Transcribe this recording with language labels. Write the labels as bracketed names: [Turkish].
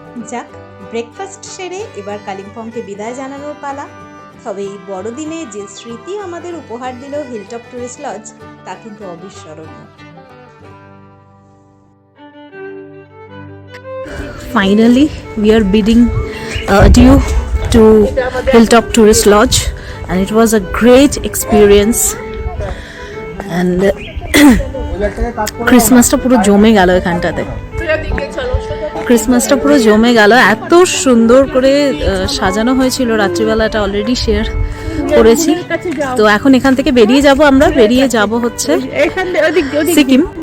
[Bangla] যাক, ব্রেকফাস্ট সেরে এবার কালিম্পংকে বিদায় জানানোর পালা। তবে এই বড়দিনে যে স্মৃতি আমাদের উপহার দিল হিলটপ টুরিস্ট লজ তা কিন্তু অবিস্মরণীয়। [English] Finally, we are bidding adieu to Hilltop Tourist Lodge, and it was a great experience. And [Bangla] ক্রিসমাসটা পুরো জমে গেল এখানটাতে। ক্রিসমাসটা পুরো জমে গেল, এত সুন্দর করে সাজানো হয়েছিল। রাত্রিবেলাটা অলরেডি শেয়ার করেছি। তো এখন এখান থেকে বেরিয়ে যাব হচ্ছে সিকিম।